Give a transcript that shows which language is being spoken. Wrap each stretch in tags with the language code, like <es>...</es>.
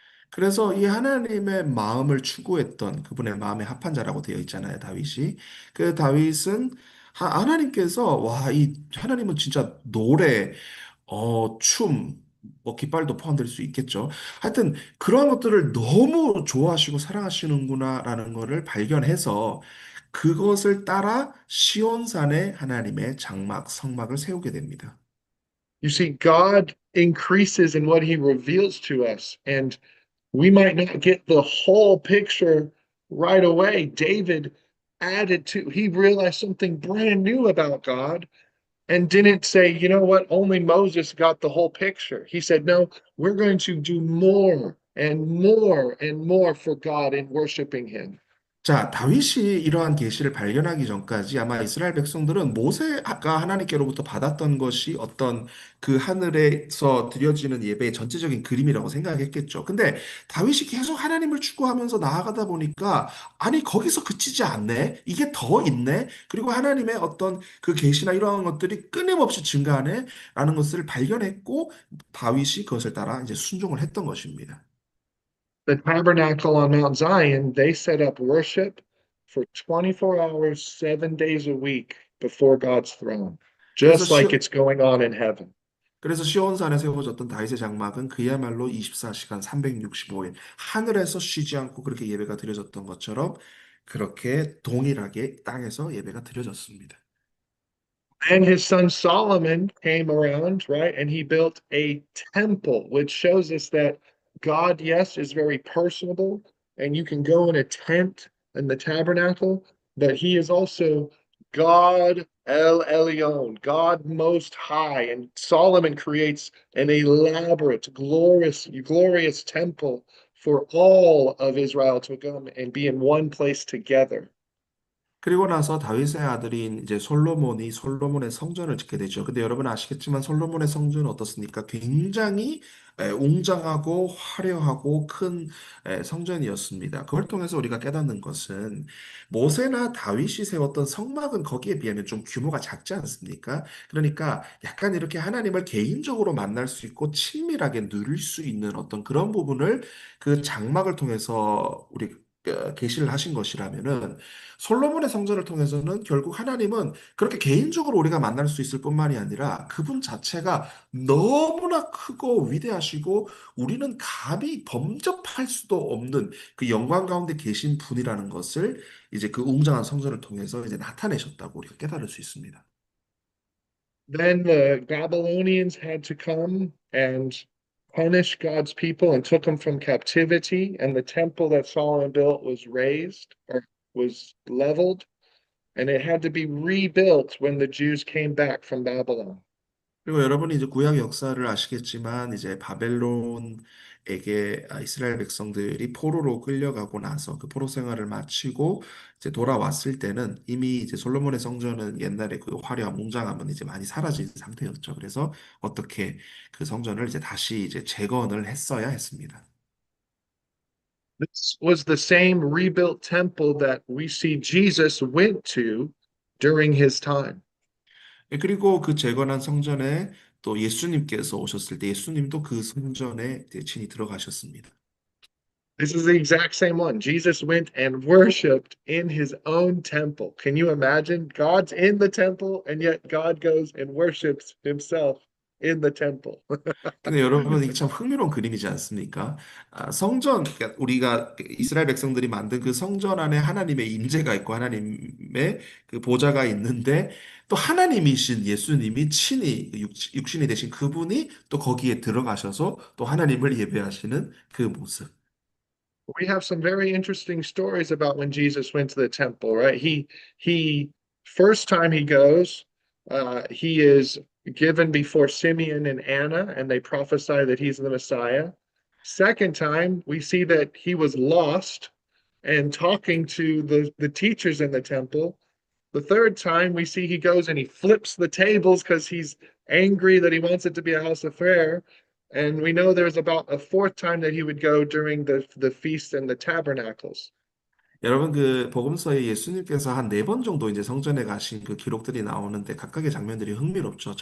<ko>그래서 이 하나님의 마음을 추구했던 그분의 마음에 합한 자라고 되어 있잖아요, 다윗이. 그 다윗은 하나님께서, 와, 이 하나님은 진짜 노래, 춤, 뭐 깃발도 포함될 수 있겠죠. 하여튼 그러한 것들을 너무 좋아하시고 사랑하시는구나라는 것을 발견해서 그것을 따라 시온산에 하나님의 장막, 성막을 세우게 됩니다.</ko> <en>You see, God increases in what he reveals to us, and we might not get the whole picture right away. David he realized something brand new about God and didn't say, you know what, only Moses got the whole picture. He said, no, we're going to do more and more and more for God in worshiping him.</en> <ko>자, 다윗이 이러한 계시를 발견하기 전까지 아마 이스라엘 백성들은 모세가 하나님께로부터 받았던 것이 어떤 그 하늘에서 드려지는 예배의 전체적인 그림이라고 생각했겠죠. 근데 다윗이 계속 하나님을 추구하면서 나아가다 보니까 아니 거기서 그치지 않네. 이게 더 있네. 그리고 하나님의 어떤 그 계시나 이러한 것들이 끊임없이 증가하네라는 것을 발견했고 다윗이 그것을 따라 이제 순종을 했던 것입니다.</ko> <en>The tabernacle on Mount Zion, they set up worship for 24 hours, 7 days a week before God's throne,</en> <ko>그래서</ko> <en>just like it's going on in heaven.</en> <ko>시온산에 세워졌던 다윗의 장막은 그야말로 24시간 365일 하늘에서 쉬지 않고 그렇게 예배가 드려졌던 것처럼 그렇게 동일하게 땅에서 예배가 드려졌습니다.</ko> <en>And his son Solomon came around, right? And he built a temple, which shows us that God, yes, is very personable, and you can go in a tent in the tabernacle, but he is also God El Elyon, God Most High. And Solomon creates an elaborate, glorious temple for all of Israel to come and be in one place together.</en> <ko>그리고 나서 다윗의 아들인 이제 솔로몬이 솔로몬의 성전을 짓게 되죠. 근데 여러분 아시겠지만 솔로몬의 성전은 어떻습니까? 굉장히 웅장하고 화려하고 큰 성전이었습니다. 그걸 통해서 우리가 깨닫는 것은 모세나 다윗이 세웠던 성막은 거기에 비하면 좀 규모가 작지 않습니까? 그러니까 약간 이렇게 하나님을 개인적으로 만날 수 있고 친밀하게 누릴 수 있는 어떤 그런 부분을 그 장막을 통해서 우리 계시를 하신 것이라면은 솔로몬의 성전을 통해서는 결국 하나님은 그렇게 개인적으로 우리가 만날 수 있을 뿐만이 아니라 그분 자체가 너무나 크고 위대하시고 우리는 감히 범접할 수도 없는 그 영광 가운데 계신 분이라는 것을 이제 그 웅장한 성전을 통해서 이제 나타내셨다고 우리가 깨달을 수 있습니다.</ko> <en>Then the Babylonians had to come and punish God's people and took them from captivity, and the temple that Solomon built was razed or was leveled, and it had to be rebuilt when the Jews came back from Babylon.</en> <ko>그리고 여러분이 이제 구약 역사를 아시겠지만 이제 바벨론에게 이스라엘 백성들이 포로로 끌려가고 나서 그 포로 생활을 마치고 이제 돌아왔을 때는 이미 이제 솔로몬의 성전은 옛날에 그 화려한 웅장함은 이제 많이 사라진 상태였죠. 그래서 어떻게 그 성전을 이제 다시 이제 재건을 했어야 했습니다.</ko> <en>This was the same rebuilt temple that we see Jesus went to during his time.</en> <ko>그리고 그 재건한 성전에 또 예수님께서 오셨을 때 예수님도 그 성전에 이제 친히 들어가셨습니다.</ko> <en>This is the exact same one. Jesus went and worshiped in his own temple. Can you imagine? God's in the temple, and yet God goes and worships himself in the temple.</en> <ko>근데 여러분 이게 참 흥미로운 그림이지 않습니까? 성전 그러니까 우리가 이스라엘 백성들이 만든 그 성전 안에 하나님의 임재가 있고 하나님의 그 보좌가 있는데 또 하나님이신 예수님이 친히 그 육신이 되신 그분이 또 거기에 들어가셔서 또 하나님을 예배하시는 그 모습.</ko> <en>We have some very interesting stories about when Jesus went to the temple, right? He first time he goes, he is given before Simeon and Anna, and they prophesy that he's the Messiah. Second time, we see that he was lost and talking to the teachers in the temple. The third time, we see he goes and he flips the tables because he's angry that he wants it to be a house of prayer. And we know there's about a fourth time that he would go during the feast and the tabernacles.</en> <ko>여러분 그 복음서에 예수님께서 한 네 번 정도 이제 성전에 가신 그 기록들이 나오는데 각각의 장면들이 흥미롭죠.</ko>